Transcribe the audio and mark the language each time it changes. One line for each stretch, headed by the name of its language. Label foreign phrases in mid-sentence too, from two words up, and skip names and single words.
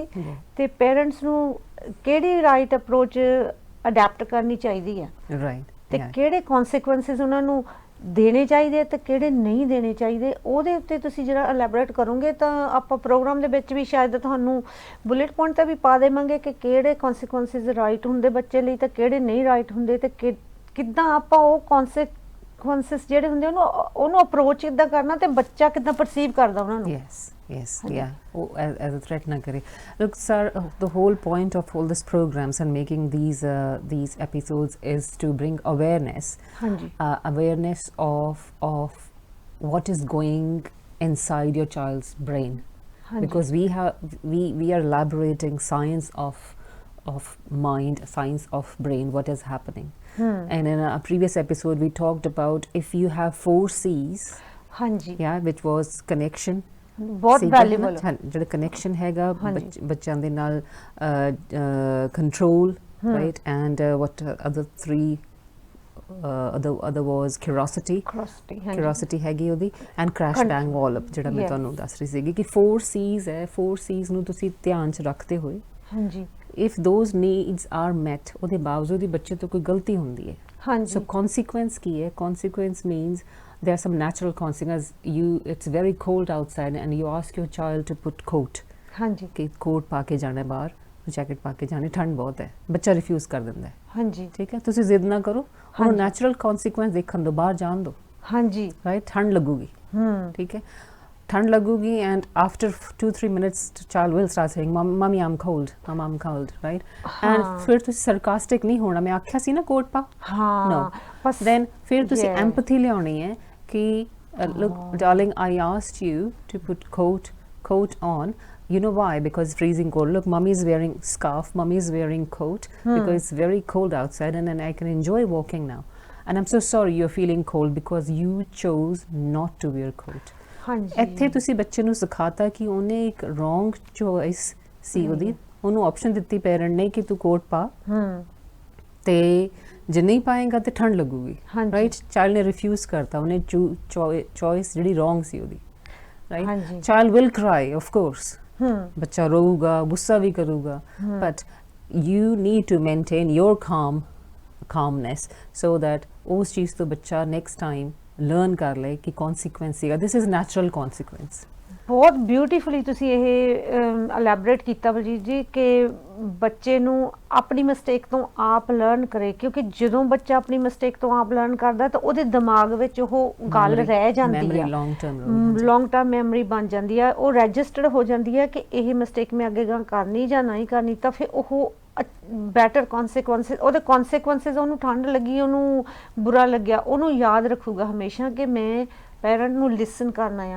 Punjabi: ਤੇ ਪੇਰੈਂਟਸ ਨੂੰ ਕਿਹੜੀ
English: right approach adapt
Punjabi: ਕਰਨੀ ਚਾਹੀਦੀ ਆ, ਤੇ ਕਿਹੜੇ ਕੌਨਸੀਕੁਐਂਸਿਸ ਉਹਨਾਂ ਨੂੰ ਦੇਣੇ ਚਾਹੀਦੇ ਤੇ ਕਿਹੜੇ ਨਹੀਂ ਦੇਣੇ ਚਾਹੀਦੇ, ਉਹਦੇ ਉੱਤੇ ਤੁਸੀਂ ਜਿਹੜਾ ਐਲੈਬੋਰੇਟ ਕਰੋਗੇ ਤਾਂ ਆਪਾਂ ਪ੍ਰੋਗਰਾਮ ਦੇ ਵਿੱਚ ਵੀ ਸ਼ਾਇਦ ਤੁਹਾਨੂੰ
English: bullet point
Punjabi: ਤਾਂ ਵੀ ਪਾ ਦੇਵਾਂਗੇ ਕਿ ਕਿਹੜੇ ਕੌਨਸੀਕੁਐਂਸਿਸ ਰਾਈਟ ਹੁੰਦੇ ਬੱਚੇ ਲਈ ਤੇ ਕਿਹੜੇ ਨਹੀਂ ਰਾਈਟ ਹੁੰਦੇ, ਤੇ ਕਿੱਦਾਂ ਆਪਾਂ ਉਹ ਕੌਨਸੀਕੁਐਂਸਿਸ ਜਿਹੜੇ ਹੁੰਦੇ ਉਹਨੂੰ ਅਪਰੋਚ ਕਿੱਦਾਂ ਕਰਨਾ ਤੇ ਬੱਚਾ ਕਿੱਦਾਂ ਪਰਸੀਵ ਕਰਦਾ ਉਹਨਾਂ ਨੂੰ।
English: Yes, as a threat
Punjabi: ਨਾ ਕਰੇ.
English: Look sir, the whole point of all these programs and making these episodes is to bring awareness, awareness of what is going inside your child's brain.
Punjabi: ਹਾਂਜੀ
English: Because we are elaborating science of mind, science of brain, what is happening. And in a previous episode we talked about if you have 4 C's,
Punjabi: ਹਾਂਜੀ
English: yeah, which was connection,
Punjabi: ਬਹੁਤ ਸੀਗਾ, ਵੈਲਿਊਬਲ ਹੈ ਨਾ, ਜਿਹੜਾ ਕਨੈਕਸ਼ਨ ਹੈਗਾ ਹਾਂਜੀ। ਬੱਚਿਆਂ ਦੇ ਨਾਲ, ਕੰਟਰੋਲ,
English: right, and what other 3 other was curiosity.
Punjabi: Curiosity ਹੈਗੀ ਉਹਦੀ,
English: and crash bang wall up,
Punjabi: ਜਿਹੜਾ ਮੈਂ
English: Yes.
Punjabi: ਤੁਹਾਨੂੰ ਦੱਸ ਰਹੀ ਸੀਗੀ ਕਿ 4 C's ਹੈ, 4 C's ਨੂੰ ਤੁਸੀਂ ਧਿਆਨ 'ਚ ਰੱਖਦੇ ਹੋਏ, ਹਾਂਜੀ
English: if those needs are met,
Punjabi: ਉਹਦੇ ਬਾਵਜੂਦ ਹੀ ਬੱਚੇ ਤੋਂ ਕੋਈ ਗਲਤੀ ਹੁੰਦੀ ਹੈ, ਹਾਂਜੀ
English: so consequence
Punjabi: ਕੀ ਹੈ?
English: Consequence means there are some natural consequences. It's very cold outside and you ask your child to put coat,
Punjabi: ਹਾਂਜੀ ਕਿ ਕੋਟ ਪਾ ਕੇ ਜਾਣਾ ਬਾਹਰ, ਜੈਕਟ ਪਾ ਕੇ ਜਾਣੀ, ਠੰਡ ਬਹੁਤ ਹੈ, ਬੱਚਾ ਰਿਫਿਊਜ਼ ਕਰ ਦਿੰਦਾ ਹੈ, ਹਾਂਜੀ ਠੀਕ ਹੈ, ਤੁਸੀਂ ਜ਼ਿੱਦ ਨਾ ਕਰੋ, ਉਹਨੂੰ
English: natural consequence
Punjabi: ਦੇਖਣ ਦਿਓ, ਬਾਹਰ ਜਾਣ ਦਿਓ, ਹਾਂਜੀ ਰਾਈਟ, ਠੰਡ ਲੱਗੂਗੀ, ਠੀਕ ਹੈ, ਠੰਡ ਲੱਗੂਗੀ,
English: and after 2-3 minutes child will start saying mommy I'm cold, mom I'm cold, right, and
Punjabi: ਫਿਰ ਤੁਸੀਂ
English: sarcastic
Punjabi: ਨਹੀਂ ਹੋਣਾ, ਮੈਂ ਆਖਿਆ ਸੀ ਨਾ ਕੋਟ ਪਾ, ਹਾਂ
English: no,
Punjabi: ਬਸ then ਫਿਰ ਤੁਸੀਂ
English: Yeah. empathy
Punjabi: ਲਿਆਉਣੀ ਹੈ ਕਿ
English: look darling, I asked you to put coat on, you know why? Because freezing cold, look mommy is wearing scarf, mommy is wearing coat, because it's very cold outside and then I can enjoy walking now, and I'm so sorry you're feeling cold because you chose not to wear coat.
Punjabi: ਹਾਂਜੀ ਇੱਥੇ ਤੁਸੀਂ ਬੱਚੇ ਨੂੰ ਸਿਖਾਤਾ ਕਿ ਉਹਨੇ ਇੱਕ
English: wrong choice
Punjabi: ਸੀ, ਉਹਦੀ ਉਹਨੂੰ ਆਪਸ਼ਨ ਦਿੱਤੀ ਪੇਰੈਂਟ ਨੇ ਕਿ ਤੂੰ ਕੋਟ ਪਾ, ਤੇ ਜੇ ਨਹੀਂ ਪਾਏਗਾ ਤੇ ਠੰਡ ਲੱਗੂਗੀ, ਹਾਂਜੀ। ਰਾਈਟ, ਚਾਈਲਡ ਨੇ ਰਿਫਿਊਜ਼ ਕਰਤਾ, ਉਹਨੇ ਚੋਇਸ ਜਿਹੜੀ ਰੋਂਗ ਸੀ ਉਹਦੀ, ਰਾਈਟ, ਹਾਂਜੀ
English: child will cry of course,
Punjabi: ਬੱਚਾ ਰੋਊਗਾ, ਗੁੱਸਾ ਵੀ ਕਰੂਗਾ,
English: ਬਟ you need to maintain your calmness so that
Punjabi: ਉਸ ਚੀਜ਼ ਤੋਂ ਬੱਚਾ
English: next time learn
Punjabi: ਕਰ ਲਏ ਕਿ
English: consequence ਸੀਗਾ, this is natural consequence.
Punjabi: ਬਹੁਤ ਬਿਊਟੀਫੁਲੀ ਤੁਸੀਂ ਇਹ ਅਲੈਬੋਰੇਟ ਕੀਤਾ ਬਲਜੀਤ ਜੀ ਕਿ ਬੱਚੇ ਨੂੰ ਆਪਣੀ ਮਿਸਟੇਕ ਤੋਂ ਆਪ ਲਰਨ ਕਰੇ, ਕਿਉਂਕਿ ਜਦੋਂ ਬੱਚਾ ਆਪਣੀ ਮਿਸਟੇਕ ਤੋਂ ਆਪ ਲਰਨ ਕਰਦਾ ਤਾਂ ਉਹਦੇ ਦਿਮਾਗ ਵਿੱਚ ਉਹ ਗੱਲ ਰਹਿ ਜਾਂਦੀ ਹੈ,
English: long term memory
Punjabi: ਬਣ ਜਾਂਦੀ ਹੈ, ਉਹ ਰਜਿਸਟਰਡ ਹੋ ਜਾਂਦੀ ਹੈ ਕਿ ਇਹ ਮਿਸਟੇਕ ਮੈਂ ਅੱਗੇ ਗਾਂ ਕਰਨੀ ਜਾਂ ਨਹੀਂ ਕਰਨੀ, ਤਾਂ ਫਿਰ ਉਹ
English: better consequences,
Punjabi: ਉਹਦੇ ਕੌਨਸੀਕੁਐਂਸਿਸ, ਉਹਨੂੰ ਠੰਡ ਲੱਗੀ, ਉਹਨੂੰ ਬੁਰਾ ਲੱਗਿਆ, ਉਹਨੂੰ ਯਾਦ ਰੱਖੂਗਾ ਹਮੇਸ਼ਾ ਕਿ ਮੈਂ ਪੈਰੈਂਟ ਨੂੰ ਲਿਸਨ ਕਰਨਾ ਆ।